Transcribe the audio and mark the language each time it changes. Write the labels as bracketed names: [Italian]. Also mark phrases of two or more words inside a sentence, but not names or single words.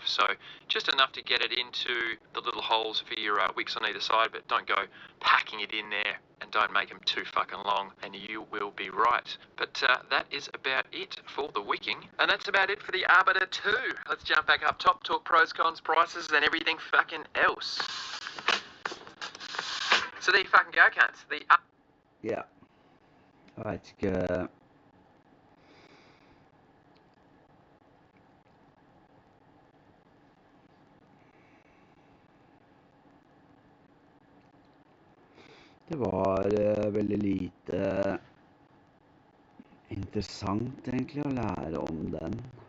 [English] So just enough to get it into the little holes for your wicks on either side, but don't go packing it in there and don't make them too fucking long and you will be right. But that is about it for the wicking, and that's about it for the Arbiter 2. Let's jump back up top, talk pros, cons, prices and everything fucking else. So there you fucking go, cunts. [Norwegian] Ja. Jeg vet ikke. Det var veldig lite interessant egentlig å lære om den.